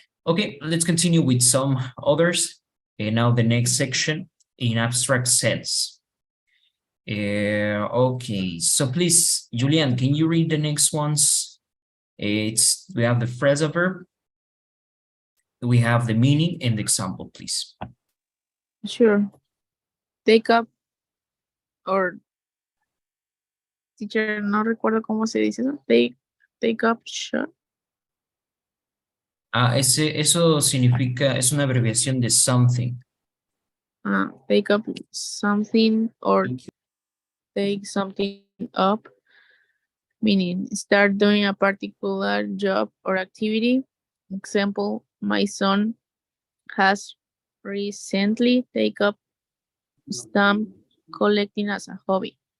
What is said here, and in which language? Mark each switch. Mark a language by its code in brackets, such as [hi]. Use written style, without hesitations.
[en] Okay, let's continue with some others. Now the next section, in abstract sense. Okay, so please, Julian, can you read the next ones? We have the phrasal verb, we have the meaning and the example, please. Sure. [es] Take up, or teacher, no recuerdo cómo se dice eso. [en] Take up shot. [es] Eso significa, es una abreviación de something. [en] Take up something or take something up, meaning start doing a particular job or activity. Example, my son has recently taken up stamp collecting as a hobby.